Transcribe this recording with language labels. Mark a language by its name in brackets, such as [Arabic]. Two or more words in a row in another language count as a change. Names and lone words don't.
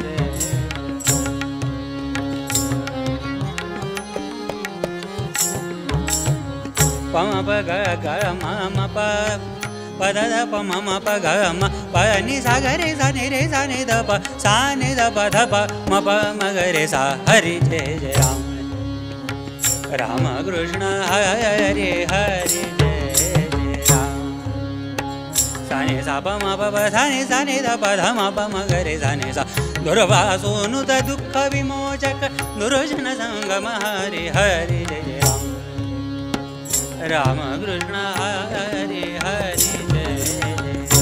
[Hindi] पम प ग ग म म प प द द प म म प ग म प नि सा ग रे सा नि रे सा नि द प सा नि द प ध प म प म ग रे सा हरि जय जय राम राम कृष्ण हरे हरे जय जय राम। सा नि सा प म प प सा नि द प ध म प म ग रे सा नि सा दुर्वासोनुत दुःख विमोचक दुर्जन संगम हरे हरे जय जय राम राम कृष्ण हरे हरे जय जय